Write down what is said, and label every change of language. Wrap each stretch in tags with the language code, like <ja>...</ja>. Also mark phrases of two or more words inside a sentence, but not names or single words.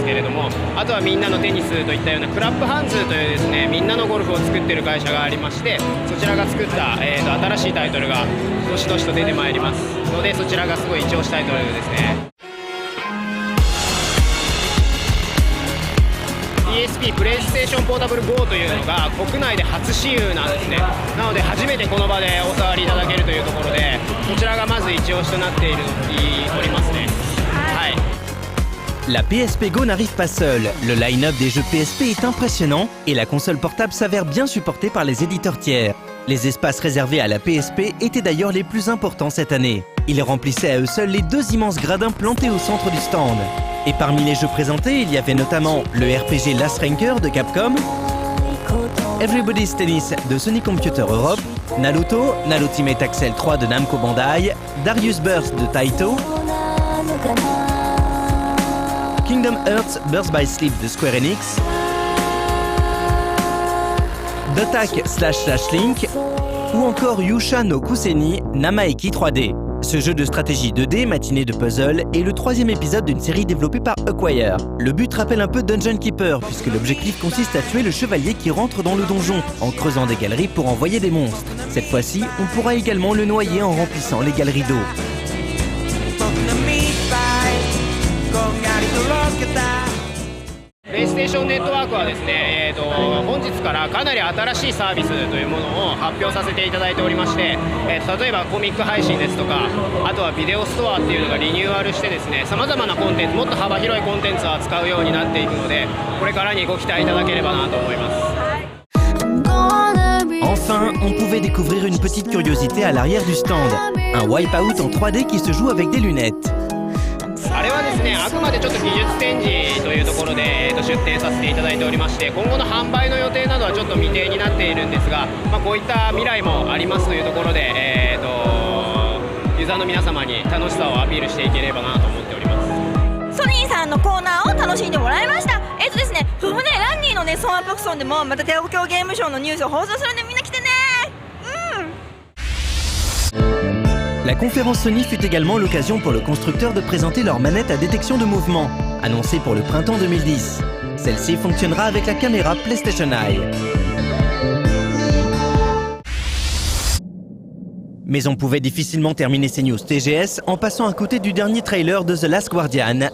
<ja>けれども、あとはみんなのテニスといったようなクラップハンズというですね、みんなのゴルフを作っている会社がありまして、そちらが作った、新しいタイトルがどしどしと出てまいりますので、そちらがすごい一押しタイトルですね。 PSP プレイステーションポータブル GO というのが国内で初試遊なんですね。なので初めてこの場でお触りいただけるというところで、こちらがまず一押しとなっておりますね。はい。</ja> <fr>La PSP Go n'arrive pas seule. Le line-up des jeux PSP est impressionnant et la console portable s'avère bien supportée par les éditeurs tiers. Les espaces réservés à la PSP étaient d'ailleurs les plus importants cette année. Ils remplissaient à eux seuls les 2 immenses gradins plantés au centre du stand. Et parmi les jeux présentés, il y avait notamment le RPG Last Ranker de Capcom, Everybody's Tennis de Sony Computer Europe, Naruto, Ultimate Axel 3 de Namco Bandai, Darius Burst de Taito, Kingdom Hearts Burst by Sleep de Square Enix, Dotak/Link ou encore Yusha no Kuseni Namaeki 3D. Ce jeu de stratégie 2D, matinée de puzzle, est le 3e épisode d'une série développée par Acquire. Le but rappelle un peu Dungeon Keeper, puisque l'objectif consiste à tuer le chevalier qui rentre dans le donjon, en creusant des galeries pour envoyer des monstres. Cette fois-ci, on pourra également le noyer en remplissant les galeries d'eau.</fr> <ja>プレイステーションネットワークはですね、本日からかなり新しいサービスというものを発表させていただいておりまして、例えばコミック配信ですとか、あとはビデオストアっていうのがリニューアルしてですね、さまざまなコンテンツ、もっと幅広いコンテンツを扱うようになっていくので、これからにご期待いただければなと思います。</ja> <fr>Enfin, on pouvait découvrir une petite curiosité à l'arrière du stand. Un wipeout en 3D qui se joue avec des lunettes.</fr> <ja>あれはですね、あくまでちょっと技術展示というところで、出展させていただいておりまして、今後の販売の予定などはちょっと未定になっているんですが、こういった未来もありますというところで、ユーザーの皆様に楽しさをアピールしていければなと思っております。ソニーさんのコーナーを楽しんでもらいました。ですね、ランニーのね、ソンアプクソンでもまた東京ゲームショウのニュースを放送するんでみんな来てね。</ja> <fr>La conférence Sony fut également l'occasion pour le constructeur de présenter leur manette à détection de mouvement, annoncée pour le printemps 2010. Celle-ci fonctionnera avec la caméra PlayStation Eye. Mais on pouvait difficilement terminer ces news TGS en passant à côté du dernier trailer de The Last Guardian.</fr>